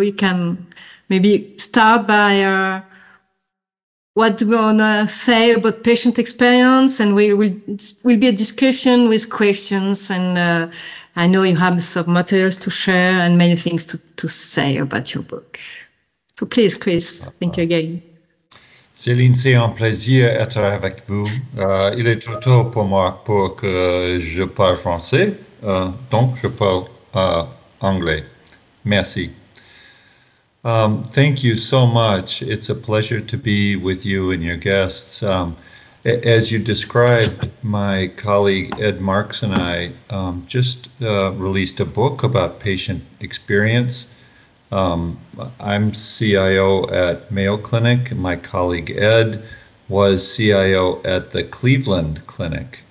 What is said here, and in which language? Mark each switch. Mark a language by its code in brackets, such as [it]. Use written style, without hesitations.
[en] You can maybe start by what do you want to say about patient experience, and will be a discussion with questions, and I know you have some materials to share and many things to say about your book. So please, Cris, thank you again. [fr] Céline, c'est un plaisir d'être avec vous. Il est trop tôt pour moi pour que je parle français, donc je parle anglais. Merci. [en] Thank you so much. It's a pleasure to be with you and your guests. As you described, my colleague Ed Marx and I just released a book about patient experience. I'm CIO at Mayo Clinic, and my colleague Ed was CIO at the Cleveland Clinic.